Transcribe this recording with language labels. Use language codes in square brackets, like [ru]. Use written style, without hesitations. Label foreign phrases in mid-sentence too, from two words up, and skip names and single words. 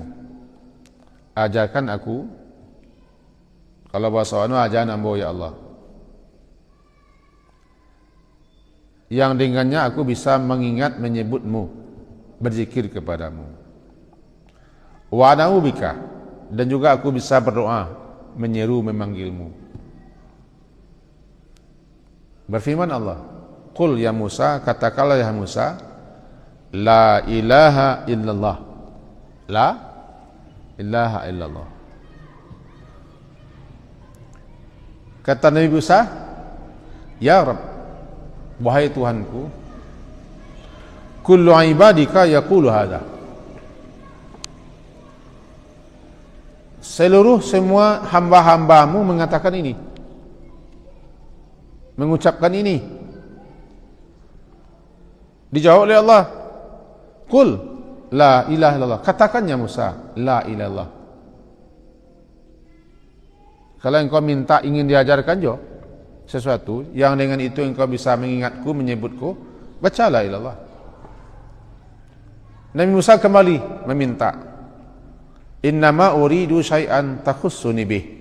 [id] Ajarkan aku, kalau bahasa anu ajaran ambo [ar] يا الله, [id] yang dengannya aku bisa mengingat menyebutmu, berzikir kepadamu. [ar] وأعوذ بك, [id] dan juga aku bisa berdoa, menyeru, memanggilmu. Berfirman Allah, [ar] قل يا موسى, [id] katakanlah [ar] يا موسى, لا إله إلا الله. لا إله إلا الله. [id] Kata Nabi Musa, [ar] يا رب, [id] wahai Tuhanku, [ar] كل عبادك يقول هذا. [id] Seluruh semua hamba-hambamu mengatakan ini, mengucapkan ini. Dijawab oleh Allah, [ar] قل لا إله إلا الله. [id] Katakannya Musa, [ar] لا إله إلا الله. [id] Kalau engkau minta ingin diajarkan jo sesuatu yang dengan itu engkau bisa mengingatku, menyebutku, baca [ar] لا إله إلا الله. [id] Nabi Musa kembali meminta, [ar] إنما أريد شيئا تخصني به.